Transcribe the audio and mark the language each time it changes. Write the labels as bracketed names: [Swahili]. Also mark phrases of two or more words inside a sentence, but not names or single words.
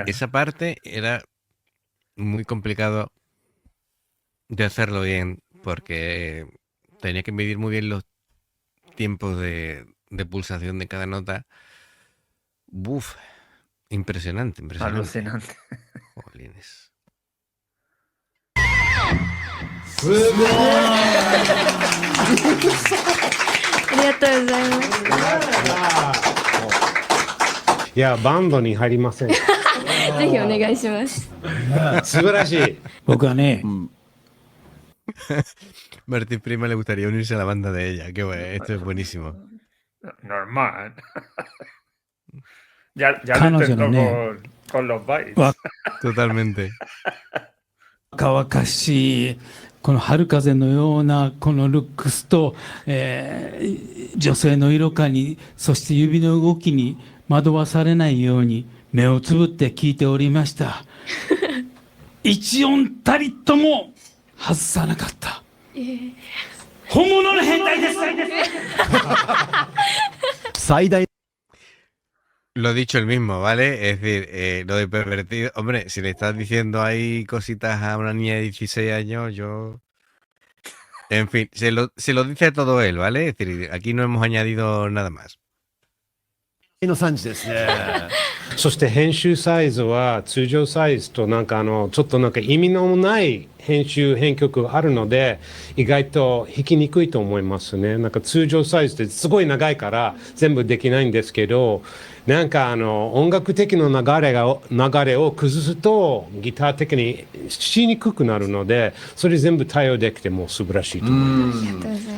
[Spanish] Esa parte era muy complicado de hacerlo bien, porque tenía que medir muy bien los tiempos de pulsación de cada nota. Buf, impresionante. Alucinante. Jolines. [Japanese] ありがとうございます。いや、バンドに入りません。ぜひお願いします。素晴らしい。僕はね、 [Spanish] Martín Prima le gustaría unirse a la banda de ella. Qué bueno, esto es buenísimo. normal. ya lo Cano intentó ya no, con los bytes. Guau. Totalmente. [Japanese] 若々しい、この春風のようなこのルックスと、女性の色感に、そして指の動きに惑わされないように目をつぶって聞いておりました。一音たりとも外さなかった。本物の変態です。最大 [Spanish] Lo ha dicho él mismo, ¿vale? Es decir, lo de pervertido. Hombre, si le estás diciendo ahí cositas a una niña de 16 años, yo. En fin, se lo dice todo él, ¿vale? Es decir, aquí no hemos añadido nada más. [Japanese] の3時ですね。そして編集サイズは通常サイズとなんかちょっとなんか意味のない編曲があるので意外と弾きにくいと思いますね。なんか通常サイズってすごい長いから全部できないんですけど、なんか音楽的な流れを崩すとギター的にしにくくなるので、それ全部対応できても素晴らしいと思います。